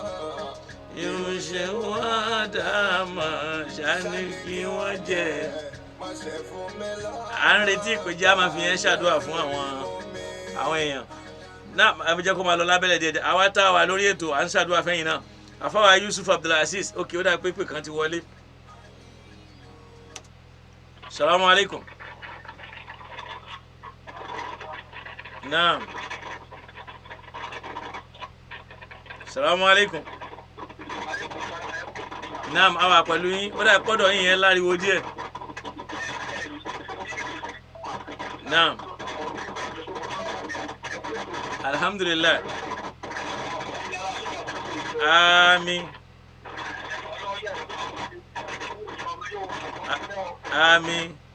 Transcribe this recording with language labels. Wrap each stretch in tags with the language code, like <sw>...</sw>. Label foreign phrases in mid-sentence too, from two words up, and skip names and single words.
<yo>Irúṣẹ́ wọn Ádámọ̀ ṣáni kí wọ́n jẹ́. À ń retí ìpèjì a máa fi yẹn ṣàdúrà fún àwọn èèyàn. Náà àbí jẹ́ kó máa lọ lábẹ́lẹ̀ díẹ̀. Àwa tá a wà lórí ètò à ń ṣàdúrà fẹ́yìn náà. Àfáwà Yusuf Abdulaziz òkè ó dà pépè kan ti wọlé.</yo> <ar>السلام عليكم.</ar> <yo>Naam.</yo> <ar>السلام عليكم.</ar> <yo>Naam, àwa pẹ̀lú yín. Ó dà pọ́dọ̀ yín yẹn láriwo díẹ̀. Naam. Alhamdulillah. Àmín. Àmín.</yo>